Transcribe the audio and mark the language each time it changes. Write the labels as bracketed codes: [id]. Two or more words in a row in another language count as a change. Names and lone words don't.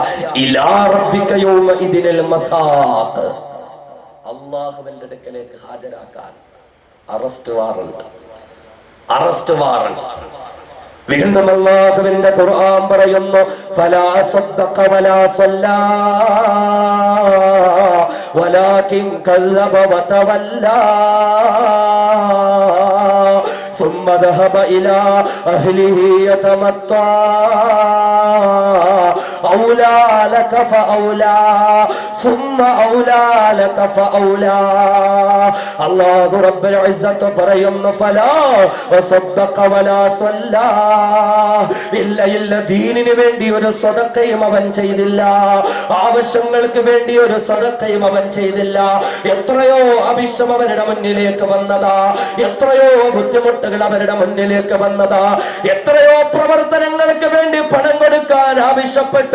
[ar] إلى ربك يومئذ المساق, [ml] അല്ലാഹുവിന്റെ അടുക്കലേക്ക് ഹാജരാക്കാൻ [en] arrest warrant. [ml] വീണ്ടും അല്ലാഹുവിന്റെ ഖുർആൻ പറയുന്നു, [ar] فلا صدق ولا صلى ولكن كذب وتولى ثم ذهب إلى أهله يتمطى أولى لك فأولى ثم أولى لك فأولى. الله رب العزة പറയുന്നു, فلا وصدق ولا صلى. [ml] ഇല്ല, ദീനിന് വേണ്ടി ഒരു സദഖയും അവൻ ചെയ്തില്ല, ആവശ്യങ്ങൾക്ക് വേണ്ടി ഒരു സദഖയും അവൻ ചെയ്തില്ല. എത്രയോ ആവശ്യം അവരുടെ മുന്നിലേക്ക് വന്നതാ, എത്രയോ ബുദ്ധിമുട്ടുകൾ അവരുടെ മുന്നിലേക്ക് വന്നതാ, എത്രയോ പ്രവർത്തനങ്ങൾക്ക് വേണ്ടി പണം കൊടുക്കാൻ ആവശ്യപ്പെട്ടു.